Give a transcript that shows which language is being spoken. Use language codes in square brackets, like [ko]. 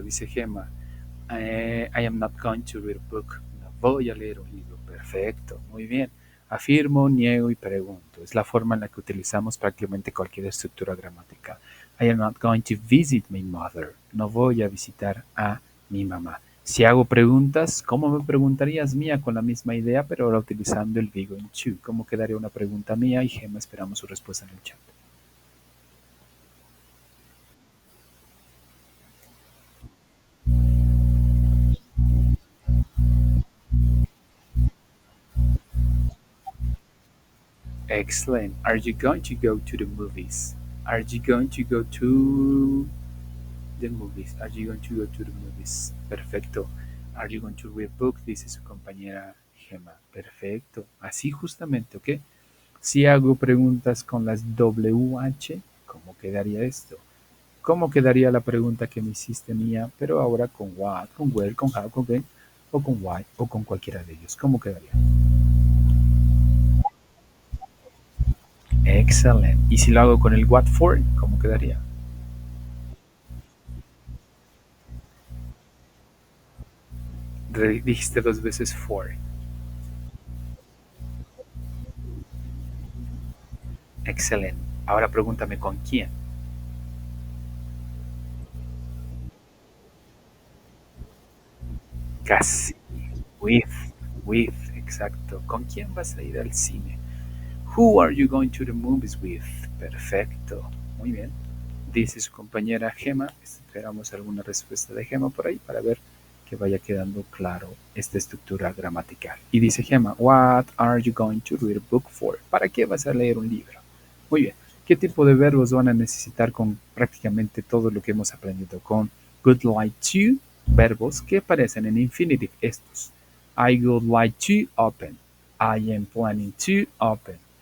[es] Dice [en] Gemma, I am not going to read a book. [es] No voy a leer un libro. Perfecto, muy bien. Afirmo, niego y pregunto. Es la forma en la que utilizamos prácticamente cualquier estructura gramatical. [en] I am not going to visit my mother. [es] No voy a visitar a mi mamá. Si hago preguntas, ¿cómo me preguntarías mía con la misma idea, pero ahora utilizando el be going to? ¿Cómo quedaría una pregunta mía? Y Gemma, esperamos su respuesta en el chat. [en] Excellent. Are you going to go to the movies? Are you going to go to the movies? Are you going to go to the movies? [es] Perfecto. [en] Are you going to read a book? [es] Dice su compañera Gemma. Perfecto. Así justamente, ¿ok? Si hago preguntas con las WH, ¿cómo quedaría esto? ¿Cómo quedaría la pregunta que me hiciste mía, pero ahora con what, con where, con how, con when, o con why, o con cualquiera de ellos? ¿Cómo quedaría? [en] Excellent. [es] ¿Y si lo hago con el what for? ¿Cómo quedaría? Dijiste dos veces for. Excelente. Ahora pregúntame con quién. Casi. With. With. Exacto. ¿Con quién vas a ir al cine? [en] Who are you going to the movies with? [es] Perfecto. Muy bien. Dice su compañera Gema. Esperamos alguna respuesta de Gema por ahí para ver que vaya quedando claro esta estructura gramatical. Y dice [en] Gema, what are you going to read a book for? [es] ¿Para qué vas a leer un libro? Muy bien. ¿Qué tipo de verbos van a necesitar con prácticamente todo lo que hemos aprendido? Con would like to, verbos que aparecen en infinitive estos. [en] I would like to open. I am planning to open.